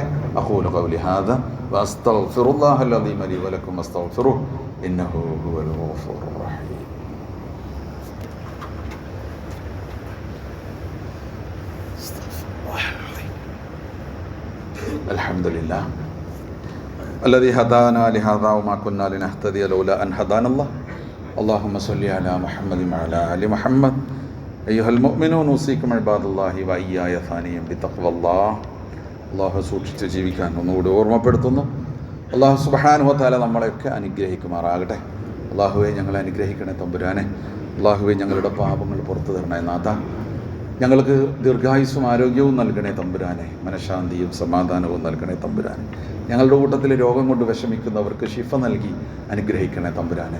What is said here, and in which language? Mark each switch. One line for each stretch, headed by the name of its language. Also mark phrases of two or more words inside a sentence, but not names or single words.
Arabic: أقول قولي هذا وأستغفر الله العظيم لي ولكم واستغفروه إنه هو الغفور الرحيم. അൽഹംദുലില്ലാഹ് الذي هدانا لهذا وما كنا لنهتدي لولا أن هدانا الله اللهم صل على محمد وعلى آل محمد أيها المؤمنون أوصيكم عباد الله وإياي ثانيا بتقوى الله.
Malayalam: അള്ളാഹു സൂക്ഷിച്ച് ജീവിക്കാൻ ഒന്നുകൂടി ഓർമ്മപ്പെടുത്തുന്നു.
Arabic: الله سبحانه وتعالى
Malayalam: നമ്മളെയൊക്കെ അനുഗ്രഹിക്കുമാറാകട്ടെ. അള്ളാഹുവെ ഞങ്ങളെ അനുഗ്രഹിക്കണേ തമ്പുരാനെ. അള്ളാഹുവെ ഞങ്ങളുടെ പാപങ്ങൾ പുറത്തു തരണേ നാഥ. ഞങ്ങൾക്ക് ദീർഘായുസ്സും ആരോഗ്യവും നൽകണേ തമ്പുരാനെ. മനഃശാന്തിയും സമാധാനവും നൽകണേ തമ്പുരാനെ. ഞങ്ങളുടെ കൂട്ടത്തിൽ രോഗം കൊണ്ട് വിഷമിക്കുന്നവർക്ക് ശിഫ നൽകി അനുഗ്രഹിക്കണേ തമ്പുരാനെ.